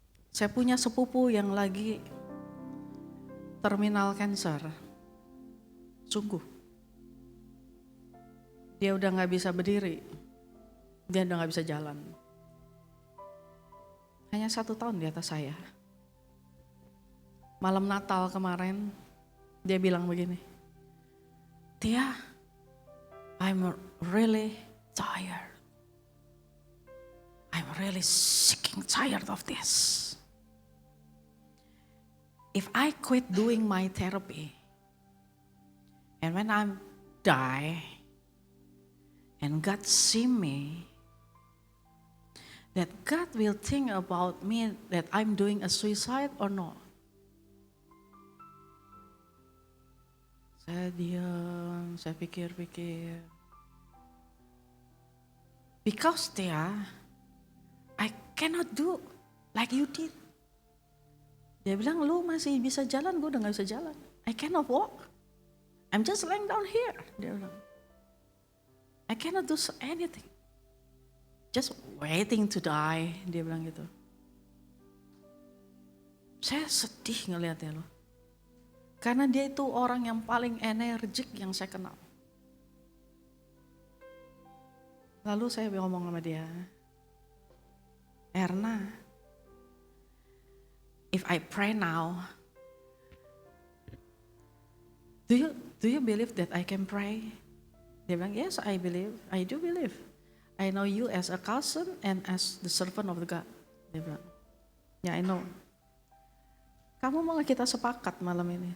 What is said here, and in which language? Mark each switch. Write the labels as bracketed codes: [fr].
[id] Saya punya sepupu yang lagi terminal cancer. Sungguh. Dia udah gak bisa berdiri. Dia udah gak bisa jalan. Hanya 1 tahun di atas saya. Malam Natal kemarin, dia bilang begini, Tia, [en] I'm really tired. I'm really sick and tired of this. If I quit doing my therapy, and when I die, and God see me, that God will think about me that I'm doing a suicide or not. [id] Saya diam, saya pikir-pikir. [en] Because I cannot do like you did. [id] Dia bilang, lu masih bisa jalan, gue udah gak bisa jalan. [en] I cannot walk. I'm just laying down here. [id] Dia bilang, [en] I cannot do anything. Just waiting to die. [id] Dia bilang [en] gitu. [id] Saya sedih ngeliatnya loh. Karena dia itu orang yang paling energik yang saya kenal. Lalu saya ngomong sama dia, [en] Erna, if I pray now, do you believe that I can pray? [id] Dia bilang, [en] yes, I believe. I do believe. I know you as a cousin and as the servant of the God. [id] Dia bilang, ya [en] I know. [id] Kamu mau gak kita sepakat malam ini?